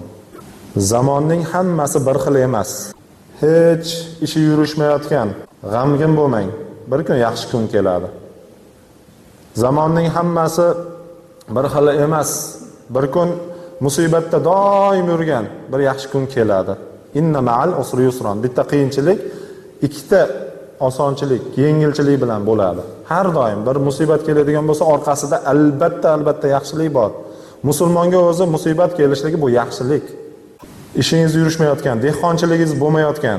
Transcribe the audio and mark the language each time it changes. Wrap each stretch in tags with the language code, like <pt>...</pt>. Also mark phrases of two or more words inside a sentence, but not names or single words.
<uz>Zamonning hammasi bir xil emas. Hech ishi yurishmayotgan, g'amgin bo'lmang. Bir kun yaxshi kun keladi. Zamonning hammasi bir xil emas. Bir kun musibatda doim yurgan bir yaxshi kun keladi.</uz> <ar>إن مع العسر يسرا.</ar> <uz>Bitta qiyinchilik, ikkita osonchilik, yengilchilik bilan bo'ladi. Har doim bir musibat keladigan bo'lsa, orqasida albatta yaxshilik bor. Musulmonga o'zi musibat kelishligi bu yaxshilik. Ishingiz yurishmayotgan, dehqonchiligingiz bo'lmayotgan.</uz>